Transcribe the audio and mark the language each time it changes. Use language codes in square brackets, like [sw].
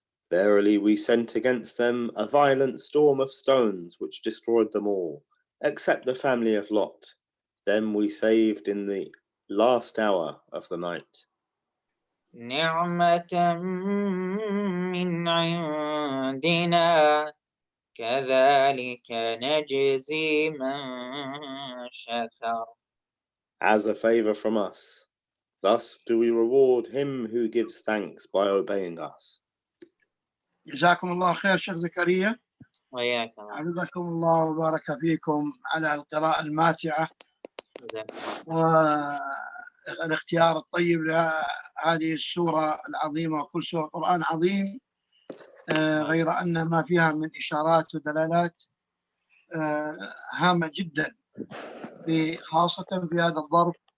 [en] Verily, we sent against them a violent storm of stones which destroyed them all, except the family of Lot. Them we saved in the last hour of the night. [ar] نعمة من عندنا كذلك نجزي من شكر. [en] As a favor from us, thus do we reward him who gives thanks by obeying us. [ar] جزاكم الله خير شيخ زكريا، وياكم. حفظكم الله وبارك فيكم على القراءة الماتعة والاختيار الطيب لهذه السورة العظيمة. وكل سورة قرآن عظيم، غير أن ما فيها من إشارات ودلالات هامة جدا، خاصة في هذا الظرف.